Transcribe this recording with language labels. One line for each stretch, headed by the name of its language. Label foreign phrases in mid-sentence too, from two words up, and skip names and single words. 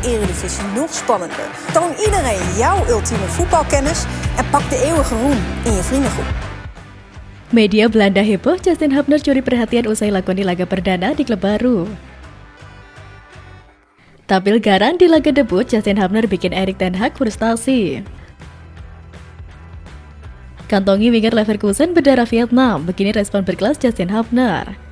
Dutch: Eredivisie nog spannender. Toon iedereen jouw ultieme voetbalkennis en pak de eeuwige roem in je vriendengroep.
Indonesian: Media Belanda heboh Justin Hubner curi perhatian usai lakoni laga perdana di klub baru. Tampil garang di laga debut, Justin Hubner bikin Erik ten Hag frustasi. Kantongi winger Leverkusen berdarah Vietnam, begini respon berkelas Justin Hubner.